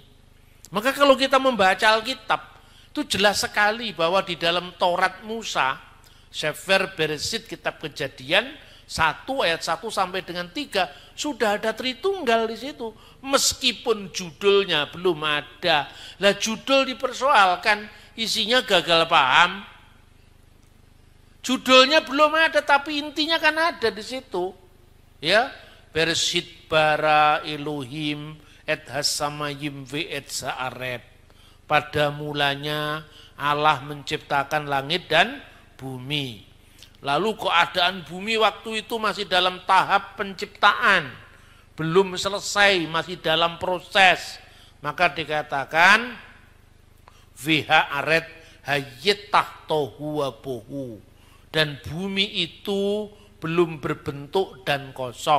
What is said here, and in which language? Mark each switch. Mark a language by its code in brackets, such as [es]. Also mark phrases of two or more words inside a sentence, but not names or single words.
[id] Maka kalau kita membaca Alkitab, itu jelas sekali bahwa di dalam Taurat Musa, Sefer Bereshit, kitab Kejadian 1 ayat 1 sampai dengan 3, sudah ada Tritunggal di situ. Meskipun judulnya belum ada. Lah judul dipersoalkan, isinya gagal paham. Judulnya belum ada tapi intinya kan ada di situ. Ya, [he] בראשית ברא אלהים את השמים ואת הארץ. [id] Pada mulanya Allah menciptakan langit dan bumi. Lalu keadaan bumi waktu itu masih dalam tahap penciptaan, belum selesai, masih dalam proses. Maka dikatakan [he] והארץ היתה תהו ובהו, [id] dan bumi itu belum berbentuk dan kosong.